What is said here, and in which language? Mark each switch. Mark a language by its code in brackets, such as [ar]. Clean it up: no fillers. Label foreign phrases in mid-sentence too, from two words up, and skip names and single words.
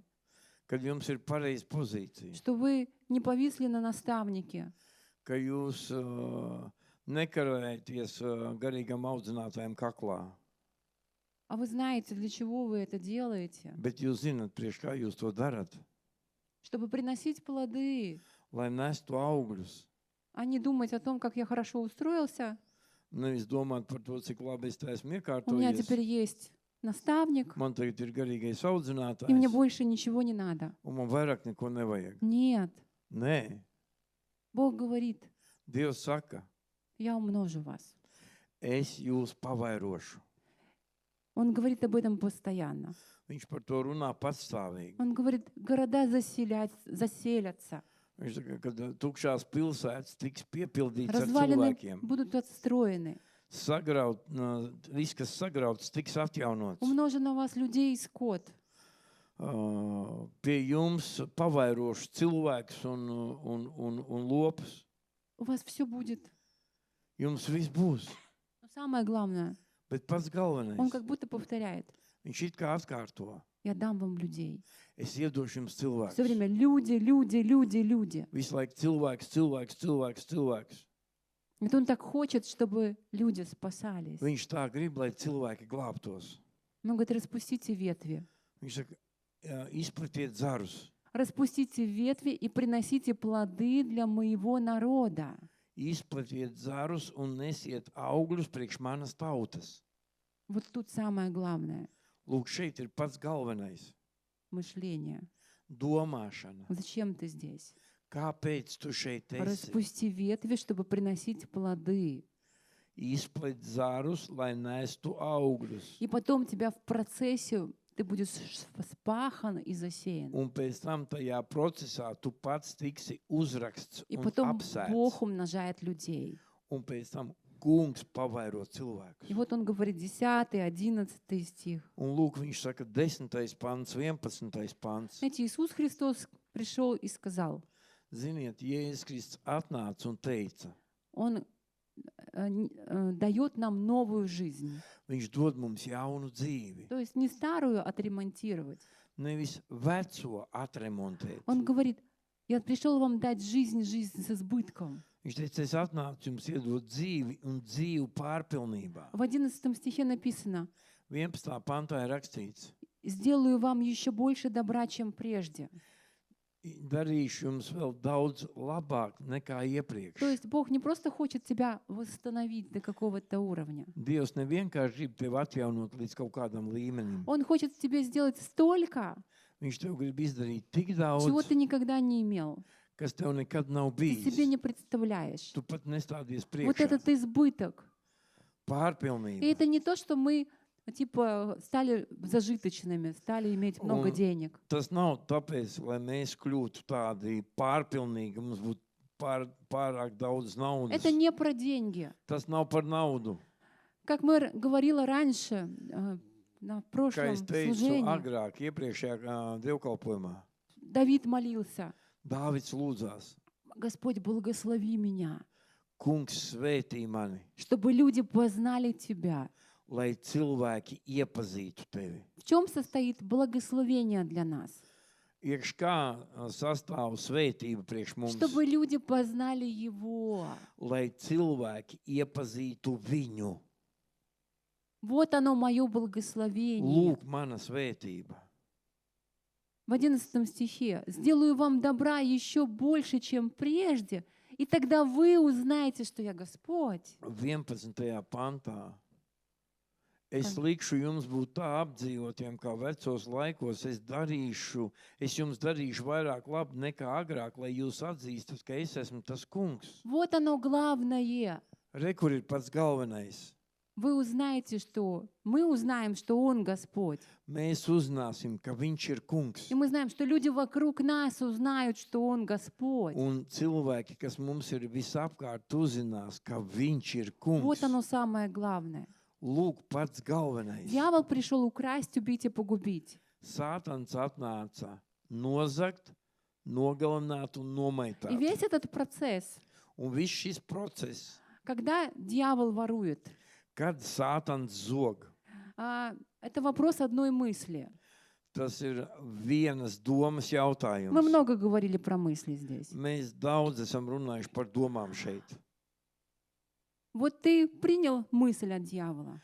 [lv] kad jums ir pareiza pozīcija, [ru] что вы не повисли на наставнике, [lv] ka jūs nekarēties garīgam audzinātājam kaklā, [ru] а вы знаете, для чего вы это делаете, [lv] bet jūs zinat, priekš kā jūs to darat, [ru] чтобы приносить плоды, [lv] lai nestu augļus. [ru] а не думать о том, как я хорошо устроился. [lv] Nevis domāt par to, cik labi es te esmu [ru] У меня [lv] iekārtojies. [ru] теперь есть наставник, [lv] Man tagad ir garīgais [ru] и мне [lv] audzinātājs, [ru] больше ничего не надо. [lv] un man vairāk neko nevajag. [ru] Нет. [lv] Nē, [ru] Бог говорит, [lv] Dievs saka, [ru] я умножу вас. [lv] es jūs pavairošu. [ru] Он говорит об этом постоянно. [lv] Viņš par to runā patstāvīgi. [ru] Он говорит, города заселятся, [lv] Viņš saka, ka tukšās pilsētas tiks piepildīts ar [ru] развалины [lv] cilvēkiem. [ru] будут отстроены. [lv] Viss, kas sagrauts, tiks atjaunots. [ru] Умножено у вас людей и скот. [lv] Pie jums pavairošu cilvēkus un lopus. [ru] У вас все будет. [lv] Jums viss būs. [ru] Но самое главное, [lv] Bet pats galvenais, [ru] он как будто повторяет, [lv] viņš it kā atkārto. [ru] я дам вам людей. [lv] Es iedošu jums [ru] Все [lv] cilvēkus. [ru] время люди, люди, люди, люди. [lv] Visu laiku cilvēks. [ru] Это он так хочет, чтобы люди спасались. [lv] Viņš tā grib, lai cilvēki glābtos. [ru] Он говорит, распустите ветви. [lv] Viņš saka, izplatiet zarus. [ru] Распустите ветви и приносите плоды для моего народа. [lv] Izplatiet zarus un nesiet augļus priekš manas tautas. [ru] Вот тут самое главное [lv] Lūk, šeit ir pats galvenais — [ru] мышление. [lv] - domāšana. [ru] Зачем ты здесь? [lv] Kāpēc tu šeit esi? [ru] Распусти ветви, чтобы приносить плоды. [lv] Izplet zarus, lai nestu augļus. [ru] И потом тебя в процессе ты будешь спахан и засеян. [lv] Un pēc tam tajā procesā tu pats tiksi uzraksts [ru] И [lv] un [ru] потом [lv] apsēsts. [ru] Бог умножает людей. [lv] Un pēc tam kungs pavairo [ru] И [lv] cilvēkus. [ru] вот он говорит 10, 11 стих. [lv] Un lūk, viņš saka 10. pants, 11. pants. [ru] Знаете, Иисус Христос пришел и сказал, [lv] Ziniet, Jēzus Kristus atnāca un teica, [ru] Он дает нам новую жизнь. [lv] viņš dod mums jaunu dzīvi. [ru] То есть не старую отремонтировать. [lv] Nevis veco atremontēt. [ru] Он говорит, я пришел вам дать жизнь, жизнь с избытком. [lv] Viņš teica, es atnācu jums iedot dzīvi un dzīvu pārpilnībā. [ru] В 11 стихе написано, [lv] 11. pantā ir rakstīts, [ru] сделаю вам еще больше добра, чем прежде. [lv] darīšu jums vēl daudz labāk nekā iepriekš. [ru] То есть Бог не просто хочет тебя восстановить до какого-то уровня. [lv] Dievs nevienkārši grib tevi atjaunot līdz kaut kādam līmenim. [ru] Он хочет тебе сделать столько, [lv] Viņš tev grib izdarīt tik [ru] чего [lv] daudz, [ru] ты никогда не имел. [lv] kas tev nekad nav [ru] Ты себе [lv] bijis. [ru] не представляешь. [lv] Tu pat nestādies [ru] Вот [lv] priekšā. [ru] этот избыток. И [lv] Pārpilnība. [ru] это не то, что мы типа стали зажиточными, стали иметь много Он- денег. [lv] Tas nav tāpēc, lai mēs kļūtu tādi pārpilnīgi, mums būtu pārāk daudz naudas. [ru] Это не про деньги. [lv] Tas nav par naudu. [ru] Как мы говорила раньше на [lv] Kā [ru] прошлом [lv] es teicu [ru] служении, [lv] agrāk, iepriekšējā dievkalpojumā, [ru] Давид молился, [lv] Dāvids lūdzās, [ru] Господь, благослови меня, [lv] Kungs svētī mani, [ru] чтобы люди познали Тебя. [lv] lai cilvēki iepazītu tevi. [ru] В чем состоит благословение для нас? [lv] Iekš kā sastāv svētība priekš mums, [ru] Чтобы люди познали Его. [lv] lai cilvēki iepazītu viņu. [ru] Вот оно мое благословение. [lv] Lūk, mana svētība. [ru] В 11 стихе. «Сделаю вам добра еще больше, чем прежде, и тогда вы узнаете, что я Господь». [lv] 11. pantā. Es likšu jums būt tā apdzīvotiem kā vecos laikos. Es jums darīšu vairāk labu nekā agrāk, lai jūs atzīstat, ka es esmu tas kungs. [ru] Вот оно главное. [lv] Re, kur ir pats galvenais? [ru] Вы узнаете, что мы узнаем, что Он Господь. [lv] Mēs uzzināsim, ka viņš ir kungs. [ru] И мы знаем, что люди вокруг нас узнают, что Он Господь. [lv] Un cilvēki, kas mums ir visapkārt, uzzinās, ka viņš ir [ru] Вот [lv] kungs. [ru] оно самое главное. [lv] Lūk, pats galvenais. [ru] Дьявол пришел украсть, убить и погубить. [lv] Sātans atnāca nozagt, nogalināt un [ru] И [lv] nomaitāt. [ru] весь этот процесс, [lv] Un viss šis process, [ru] когда дьявол ворует, [lv] kad Sātans zog, [ru] это вопрос одной мысли. [lv] tas ir vienas domas jautājums. [ru] Мы много говорили про мысли здесь. [lv] Mēs daudz esam runājuši par domām šeit. [ru] Вот ты принял мысль от дьявола.